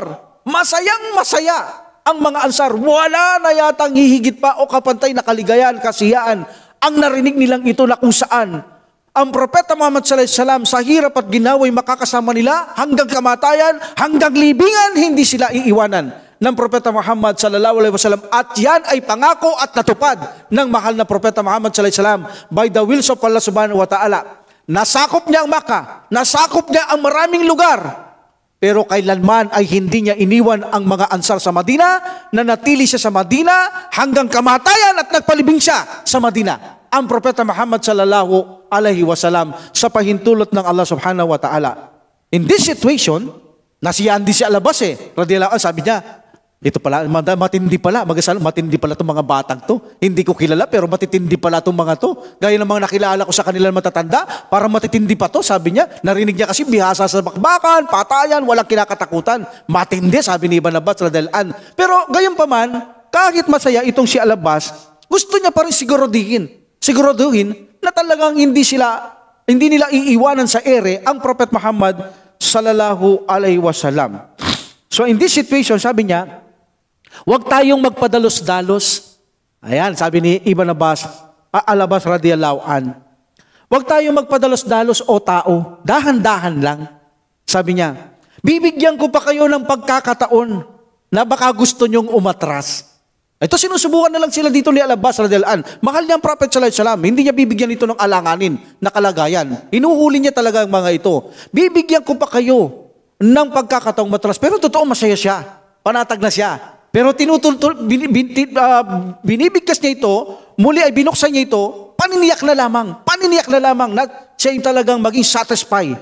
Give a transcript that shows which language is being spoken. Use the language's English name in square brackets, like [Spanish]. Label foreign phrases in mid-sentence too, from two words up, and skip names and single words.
[Filipino] Masayang masaya ang mga Ansar. Wala na yatang hihigit pa o kapantay na kaligayahan, kasiyaan ang narinig nilang ito na kung saan ang Propeta Muhammad [Arabic] صلى الله عليه وسلم [Filipino] sa hirap at ginawa'y makakasama nila hanggang kamatayan, hanggang libingan, hindi sila iiwanan ng Propeta Muhammad [Arabic] صلى الله عليه وسلم. [Filipino] At yan ay pangako at natupad ng mahal na Propeta Muhammad [Arabic] صلى الله عليه وسلم [English] by the will of Allah [Arabic] سبحانه وتعالى. [Filipino] Nasakop niya ang Makkah, nasakop niya ang maraming lugar, pero kailanman ay hindi niya iniwan ang mga Ansar sa Madina, nanatili siya sa Madina hanggang kamatayan at nagpalibing siya sa Madina. Ang Propeta Muhammad [Arabic] صلى الله عليه وسلم [Filipino] sa pahintulot ng Allah [Arabic] سبحانه وتعالى. [English] In this situation, [Filipino] nasiyaan din si Al-Abbas [Arabic] رضي الله عنه, [Filipino] sabi niya, Ito pala, matindi pala, matindi pala itong mga batang to. Hindi ko kilala, pero matitindi pala itong mga to. Gaya ng mga nakilala ko sa kanilang matatanda, parang matitindi pa to, sabi niya. Narinig niya kasi bihasa sa bakbakan, patayan, walang kinakatakutan. Matindi, sabi ni Barnabas radiallahu. Pero gayon pa man, kahit masaya itong si Alabas, gusto niya pa rin siguraduhin na talagang hindi nila iiwanan sa ere ang Prophet Muhammad [Arabic] صلى الله عليه وسلم. [English] So in this situation, [Filipino] sabi niya, huwag tayong magpadalos-dalos. Ayan, sabi ni Alabas [Arabic] رضي الله عن. [Filipino] Huwag tayong magpadalos-dalos o tao. Dahan-dahan lang. Sabi niya, bibigyan ko pa kayo ng pagkakataon na baka gusto nyong umatras. Ito sinusubukan na lang sila dito ni Alabas [Arabic] رضي الله عن. [Filipino] Mahal niya ang Prophet [Arabic] صلى الله عليه وسلم. [Filipino] Hindi niya bibigyan ito ng alanganin na kalagayan. Hinuhuli niya talaga ang mga ito. Bibigyan ko pa kayo ng pagkakataong matras. Pero totoo masaya siya. Panatag na siya. Pero binibigkas niya ito, muli ay binuksan niya ito, paniniyak na lamang na siya yung talagang maging satisfied.